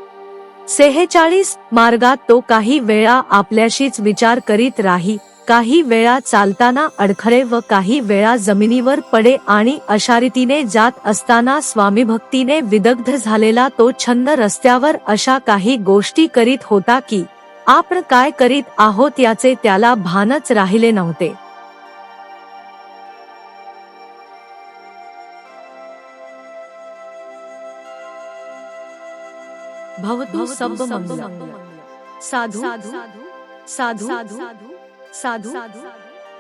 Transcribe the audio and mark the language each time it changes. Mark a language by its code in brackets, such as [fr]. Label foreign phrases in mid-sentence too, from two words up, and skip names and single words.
[mr] 46 मार्गात तो काही वेळा आपल्याशीच विचार करीत राही, काही वेळा चालताना अडखळे व काही वेळा जमिनीवर पडे आणि अशा रीतीने जात असताना स्वामीभक्तीने विदग्ध झालेला तो छंद रस्त्यावर अशा काही गोष्टी करीत होता की आपण काय करीत आहोत याचे त्याला भानच राहिले नव्हते. [pi] भवतु सब मंगलम. साधु साधु साधु साधु साधु.